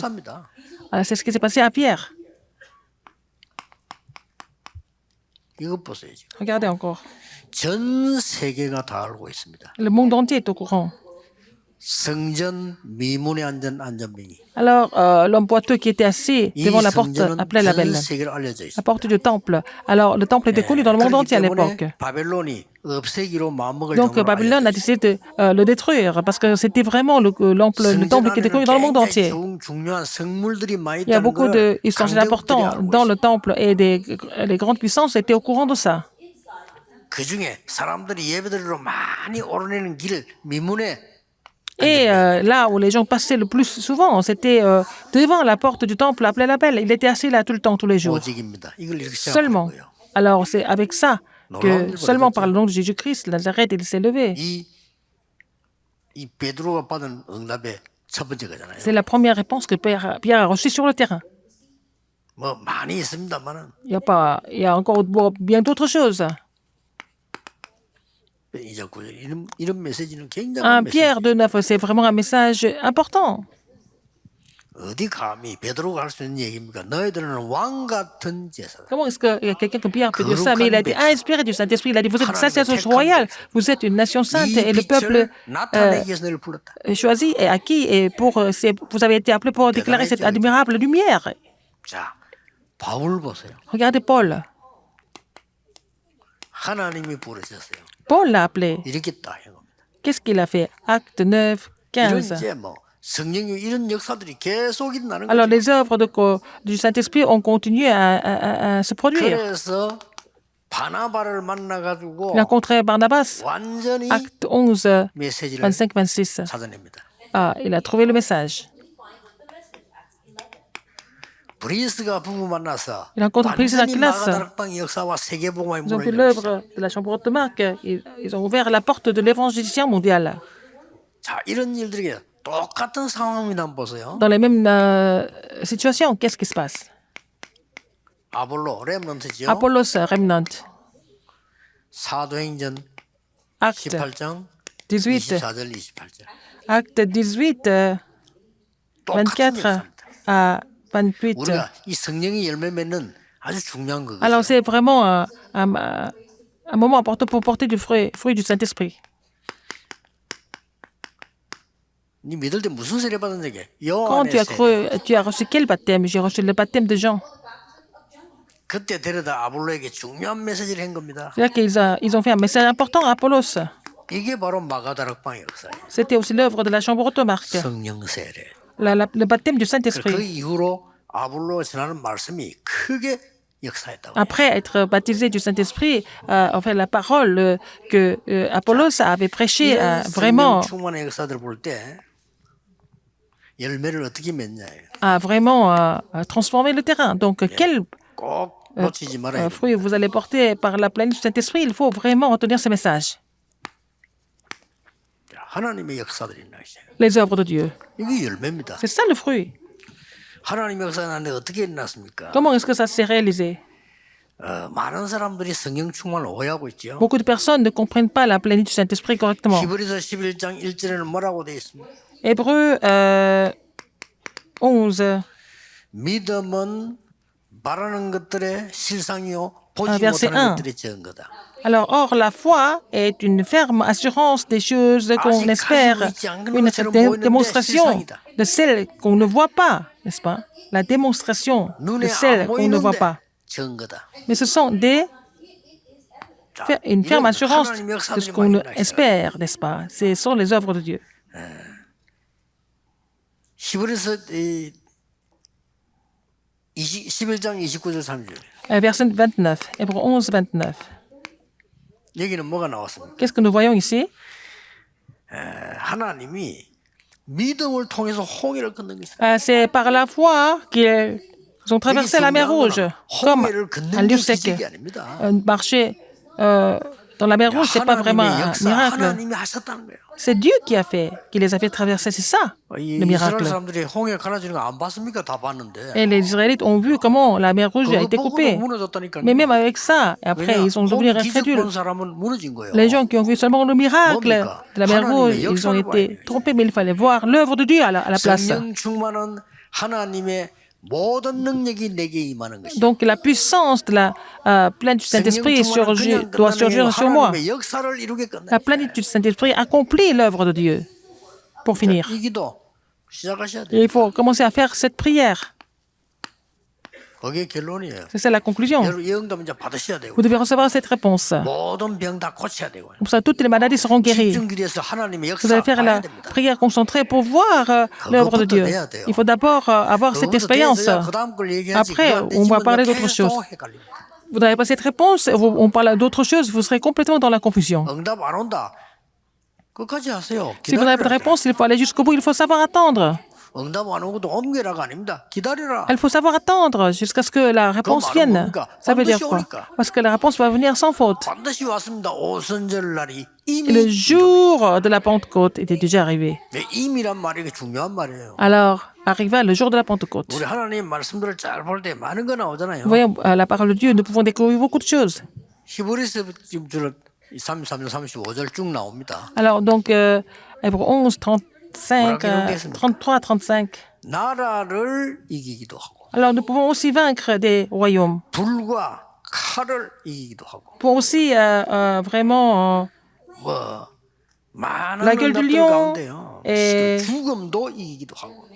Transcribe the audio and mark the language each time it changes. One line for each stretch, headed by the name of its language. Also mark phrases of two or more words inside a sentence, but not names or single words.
Korean: 역사입니다.
French: C'est ce qui s'est passé à Pierre.
Korean: 이것 보세요. 지금.
French: Regardez encore.
Korean: 전 세계가 다 알고 있습니다.
French: Le monde entier est au courant.
Korean: 성전 미문에 앉은 안전병이.
French: Alors, l'homme boiteux qui était assis
Korean: 이
French: devant la porte
Korean: 성전은
French: appelait la belle.
Korean: 전 세계로 알려져
French: La
Korean: 있습니다.
French: porte du temple. Alors, le temple était connu dans le monde
Korean: 그렇기
French: entier à l'époque.
Korean: 때문에 바벨론이 없애기로 마음먹을
French: Donc,
Korean: 정도로
French: Babylone a
Korean: 알려져
French: décidé de le détruire parce que c'était vraiment le temple qui était connu dans le monde entier.
Korean: 중요한 성물들이 많이
French: Il y a
Korean: 있다는
French: beaucoup
Korean: 걸
French: d'ustensiles
Korean: 강대국들이
French: importants
Korean: 알고
French: dans
Korean: 있어요.
French: le temple et les grandes puissances étaient au courant de ça.
Korean: 그 중에 사람들이 예배드리러 많이 오르내는 길 미문에
French: Et là où les gens passaient le plus souvent, c'était devant la porte du temple appelé la belle. Il était assis là tout le temps, tous les jours.
Korean: 오직입니다. 이걸 이렇게 생각하는
French: Seulement.
Korean: 거예요.
French: Alors, c'est avec ça que seulement par le nom de Jésus-Christ, Nazareth, il s'est levé.
Korean: 이 이 베드로가 받은 응답의 첫 번째 거잖아요.
French: C'est la première réponse que Pierre a reçue sur le terrain.
Korean: 뭐 많이 있습니다만은
French: Il y a encore bien d'autres choses.
Korean: 이제 이런 메시지는 굉장한 메시지.
French: Pierre 2:9, c'est vraiment un message important.
Korean: 어디 감히 베드로가 할 수 있는 얘기입니까? 너희들은 왕 같은 제사다.
French: Comment est-ce qu'il y a quelqu'un comme Pierre peut dire ça? Mais il a été inspiré du Saint-Esprit. Il a dit, vous êtes une sacerdoce royale, vous êtes une nation sainte et le peuple
Korean: 나타내기 위해서 너를 불렀다.
French: choisi et acquis. Et vous avez été appelés pour déclarer cette admirable lumière.
Korean: 자, 바울 보세요.
French: Regardez Paul.
Korean: 하나님이 부르셨어요.
French: Paul l'a appelé.
Korean: 이렇게 딱 한 겁니다.
French: Qu'est-ce qu'il a fait? Acte 9,
Korean: 이런
French: 15.
Korean: 이제 뭐 성령의 이런 역사들이 계속 일어나는
French: Alors
Korean: 거죠.
French: les œuvres du Saint-Esprit ont continué à se produire.
Korean: 그래서 바나바를 만나가지고
French: Il a rencontré Barnabas.
Korean: 완전히
French: Acte 11,
Korean: 메시지를
French: 25, 26.
Korean: 찾아냅니다.
French: Il a trouvé le message.
Korean: 브리스가 부부 만나서
French: Il a rencontré Priscilla
Korean: 완전히
French: Aquilas.
Korean: 마가다락방 역사와 세계복음의
French: Ils ont fait
Korean: 문을 열었어요.
French: l'œuvre de la chambre haute de Marc. Ils ont ouvert la porte de l'évangélisation mondiale.
Korean: 자, 이런 일들이 똑같은 상황이나 한번 보세요.
French: Dans les mêmes situations, qu'est-ce qui se passe?
Korean: 아볼로 렘넌트죠.
French: Apollos, remnant.
Korean: 사도행전
French: Acte
Korean: 18장
French: 18.
Korean: 24절 28절.
French: Acte 18,
Korean: 똑같은
French: 24
Korean: 역사입니다.
French: à 28.
Korean: 우리가 이 성령의 열매 맺는 아주 중요한 거거든요.
French: Alors c'est vraiment un moment important pour porter du fruit du Saint-Esprit.
Korean: 네 믿을 때 무슨 세례 받은 적이?
French: Quand
Korean: 요한의 세례.
French: tu as reçu quel baptême? J'ai reçu le baptême de Jean.
Korean: 그때 데려다 아볼로에게 중요한 메시지를 한 겁니다.
French: C'est-à-dire qu'ils ont fait un message important à Apollos.
Korean: 이게 바로 마가다락방의 역사예요.
French: C'était aussi l'œuvre de la chambre haute de Marc.
Korean: 성령 세례.
French: Le baptême du
Korean: 그
French: Saint-Esprit.
Korean: 이후로 아볼로가 전하는 말씀이 크게 역사했다고.
French: Après être baptisé du Saint-Esprit, enfin la parole que Apollos avait prêchée vraiment
Korean: 성령 충만의 역사들을 볼 때 열매를 어떻게 맺냐예요.
French: a vraiment transformé le terrain. Donc quel
Korean: 꼭 놓치지 말아야 돼요.
French: fruit vous allez porter par la plénitude du Saint-Esprit? Il faut vraiment retenir ce message.
Korean: 하나님의 역사들이 있나 이제.
French: Les œuvres de Dieu.
Korean: 이게 열매입니다.
French: C'est ça le fruit.
Korean: 하나님의 역사가 나는데 어떻게 일어났습니까?
French: Comment est-ce que ça s'est réalisé?
Korean: 많은 사람들이 성령 충만을 오해하고 있죠.
French: Beaucoup de personnes ne comprennent pas la plénitude du Saint-Esprit correctement.
Korean: 히브리서 11장 1절에는 뭐라고 되어 있습니까?
French: Hébreux 11,
Korean: 믿음은 바라는 것들의 실상이요 보지
French: verset
Korean: 못하는
French: 1.
Korean: 것들의 증거다.
French: Alors, or, la foi est une ferme assurance des choses qu'on espère, une démonstration de celles qu'on ne voit pas, n'est-ce pas? La démonstration de
Korean: 눈에
French: celles
Korean: 안
French: qu'on ne voit
Korean: 보이는데
French: pas.
Korean: 증거다.
French: Mais ce sont une ferme assurance de ce qu'on espère, n'est-ce pas? Ce sont les œuvres de Dieu.
Korean: 히브리서 11장 29절 30절.
French: Verset 29, Hébreux 11, 29.
Korean: 여기는 뭐가 나왔습니까?
French: Qu'est-ce que nous voyons ici?
Korean: 하나님이 믿음을 통해서 홍해를 건넌 것이다.
French: C'est par la foi qu'ils ont traversé la mer Rouge, comme
Korean: 홍해를
French: un
Korean: 건넌
French: lieu
Korean: 게
French: sec.
Korean: 기적이 아닙니다.
French: Marcher dans la mer Rouge, c'est pas vraiment
Korean: 하나님의
French: un
Korean: 역사,
French: miracle.
Korean: 하나님이 하셨다는 거예요.
French: C'est Dieu qui les a fait traverser, c'est ça,
Korean: 이
French: le
Korean: 이스라엘
French: miracle.
Korean: 사람들이 홍해 갈라지는 거 안 봤습니까? 다 봤는데.
French: Et les Israélites ont vu comment la mer Rouge a été
Korean: 그거 보고도
French: coupée.
Korean: 무너졌다니까요.
French: Mais même avec ça, et après, ils sont devenus
Korean: 기적 본
French: incrédules.
Korean: 사람은 무너진 거예요.
French: Les gens qui ont vu seulement le miracle de la mer Rouge, ils ont été trompés, mais il fallait voir l'œuvre de Dieu à la place.
Korean: 성령 충만은 하나님의 모든 능력이 내게 임하는 것이다.
French: Donc la puissance de la plénitude du Saint-Esprit doit surgir sur moi.
Korean: 하나님의 역사를 이루게 끝내.
French: La plénitude du Saint-Esprit accomplit l'œuvre de Dieu. Pour finir,
Korean: 이 기도 시작하셔야
French: et
Korean: 돼요.
French: il faut commencer à faire cette prière.
Korean: 그게 결론이에요.
French: C'est ça la conclusion.
Korean: 여러분 이 응답 이제 받으셔야 되고
French: Vous devez recevoir cette réponse.
Korean: 모든 병 다 고쳐야 되고요.
French: Comme ça, toutes les maladies seront guéries.
Korean: 집중기도해서 하나님의
French: Vous
Korean: 역사
French: allez faire
Korean: 봐야
French: la
Korean: 됩니다.
French: prière concentrée pour voir l'œuvre de Dieu. Il faut d'abord avoir cette expérience. Après, on va parler d'autre chose. Vous n'avez pas cette réponse, on parle d'autre chose, vous serez complètement dans la confusion.
Korean: 응답 안 온다. 끝까지 하세요.
French: Si vous n'avez pas de réponse, il faut aller jusqu'au bout, il faut savoir attendre.
Korean: 응답 안 오고도 옮겨라가 아닙니다. 기다려라.
French: Il faut savoir attendre jusqu'à ce que la réponse vienne. Ça veut dire quoi? Parce que la réponse va venir sans faute.
Korean: 반드시 왔습니다. 오순절 날이
French: Et
Korean: 이미.
French: le jour de la Pentecôte était déjà arrivé.
Korean: 네, 이미란 말이 이게 중요한 말이에요.
French: Alors, arriva le jour de la Pentecôte.
Korean: 우리 하나님 말씀들을 잘 볼 때 많은 거 나오잖아요.
French: Voyons la parole de Dieu, nous pouvons découvrir beaucoup de choses.
Korean: 히브리서 지금 33절 35절 쭉 나옵니다.
French: Alors, donc, Hébreux 11, 35, 33, 35.
Korean: 나라를 이기기도 하고
French: Alors, nous pouvons aussi vaincre des royaumes.
Korean: 불과 칼을 이기기도 하고
French: Nous pouvons aussi vraiment
Korean: 뭐 많은
French: La gueule du
Korean: 응답들
French: lion
Korean: 가운데요.
French: et-
Korean: 죽음도 이기기도 하고